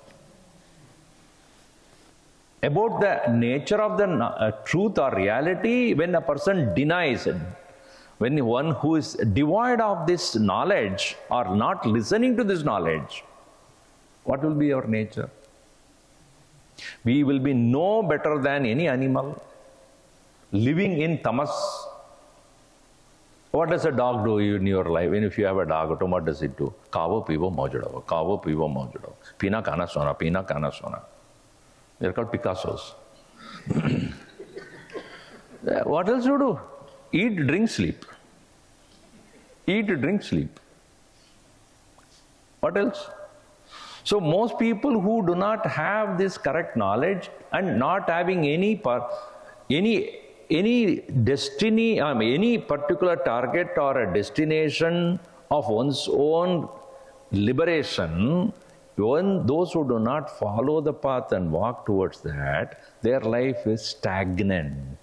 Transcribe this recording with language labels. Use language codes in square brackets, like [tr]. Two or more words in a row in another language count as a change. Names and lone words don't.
[en] About the nature of the truth or reality, when a person denies it, when one who is devoid of this knowledge or not listening to this knowledge, what will be our nature? We will be no better than any animal living in tamas. What does a dog do in your life? And if you have a dog, what does it do? Kavo pivo mojado, kavo pivo mojado. Pina kana sona, pina kana sona. They are called Picassos. What else you do? Eat, drink, sleep. Eat, drink, sleep. What else? So most people who do not have this correct knowledge and not having any destiny, any particular target or a destination of one's own liberation, even those who do not follow the path and walk towards that, their life is stagnant.